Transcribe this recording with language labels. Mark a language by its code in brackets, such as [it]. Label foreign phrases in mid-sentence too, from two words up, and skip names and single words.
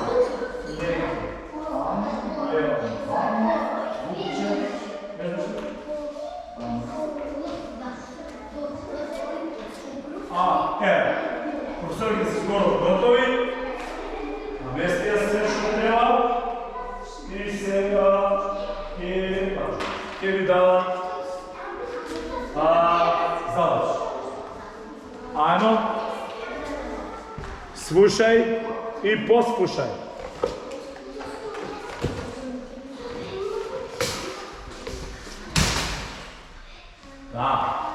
[sr] Njega, tamo, Leona, vamo, Vukće, Enuće, tamo. Evo, profesori su skoro gotovi, namestija se što treba i [mk] сега ќе ви дадат задача. [sr] Ajmo, slušaj i poslušaj. Da.